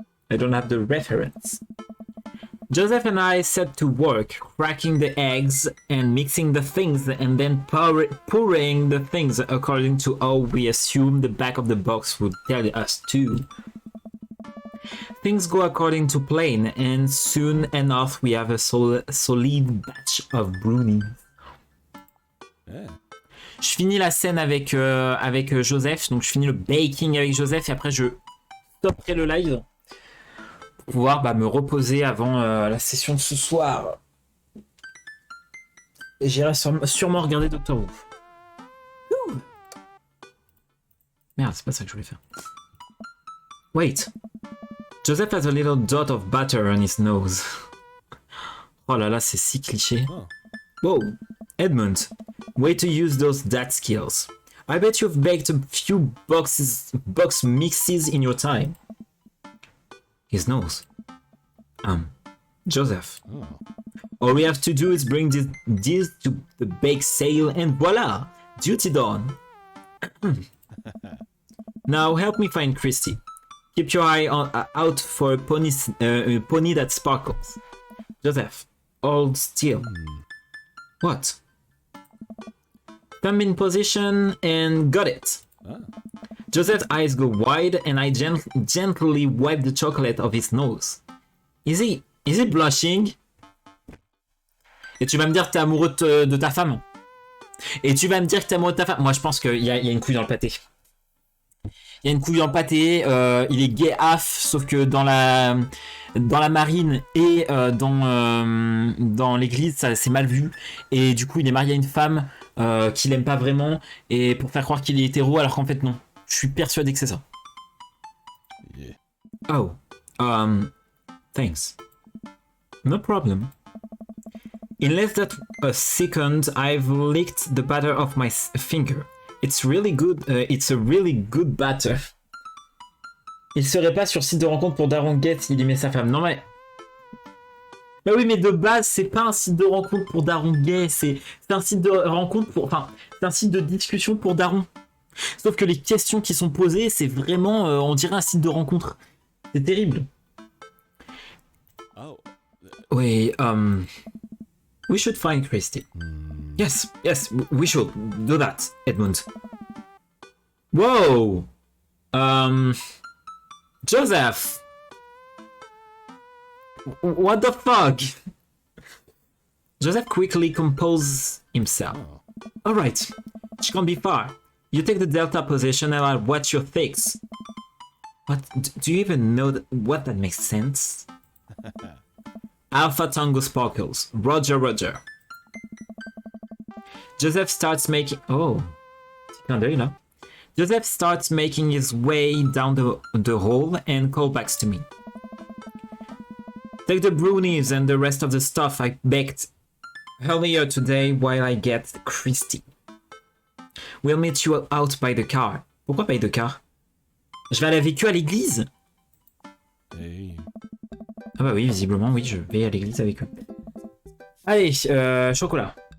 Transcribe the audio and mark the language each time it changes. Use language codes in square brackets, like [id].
[en] I don't have the reference. Joseph and I set to work, cracking the eggs and mixing the things and then pouring the things according to how we assume the back of the box would tell us to. Things go according to plan, and soon enough we have a solid batch of brownies. Yeah. [fr] Je finis la scène avec Joseph, donc je finis le baking avec Joseph et après je stopperai le live pour pouvoir me reposer avant la session de ce soir. Et j'irai sûrement regarder Doctor Who. Ouh. Merde, c'est pas ça que je voulais faire. [en] Wait. Joseph has a little dot of butter on his nose. [fr] Oh là là, c'est si cliché. Oh. [en] Whoa, Edmund. Way to use those dad skills. I bet you've baked a few box mixes in your time. His nose. Joseph. Oh. All we have to do is bring this to the bake sale and voila! Duty done. Now help me find Christy. Keep your eye out for a pony that sparkles. Joseph, hold still. What? Thumb in position and got it. Ah. Joseph's eyes go wide and I gently wipe the chocolate off his nose. Is he blushing? [fr] Et tu vas me dire que t'es amoureux de ta femme. Et tu vas me dire que t'es amoureux de ta femme. Moi, je pense qu'il y a une couille dans le pâté. Il y a une couille dans le pâté. Il est gay AF, sauf que dans la marine et dans l'église, ça c'est mal vu. Et du coup, il est marié à une femme qu'il aime pas vraiment. Et pour faire croire qu'il est hétéro, alors qu'en fait, non. Je suis persuadé que c'est ça. [en] Yeah. Oh. Thanks. No problem. In less than a second, I've licked the batter off my finger. It's really good. It's a really good batter. [fr] Il serait pas sur site de rencontre pour Daron Gate, il aimait sa femme. Non mais... Bah oui, mais de base, c'est pas un site de rencontre pour Daron Gay, c'est un site de rencontre pour... Enfin, c'est un site de discussion pour Daron. Sauf que les questions qui sont posées, c'est vraiment... on dirait un site de rencontre. C'est terrible. Oh. [en] Oui, we should find Christy. Yes, we should do that, Edmund. Whoa! Joseph! What the fuck? Joseph quickly composes himself. Alright, she can't be far. You take the Delta position and I'll watch your fix. What? Do you even know what that makes sense? Alpha Tango Sparkles. Roger. Joseph starts making... Oh. [fr] Clin d'œil, là. [en] Joseph starts making his way down the hall and callbacks to me. Take the brownies and the rest of the stuff I baked earlier today while I get Christy. We'll meet you out by the car. Pourquoi by the car? [fr] Je vais aller avec eux à l'église? [en] Hey. [fr] Ah bah oui, visiblement, oui, je vais à l'église avec eux. Allez, chocolat.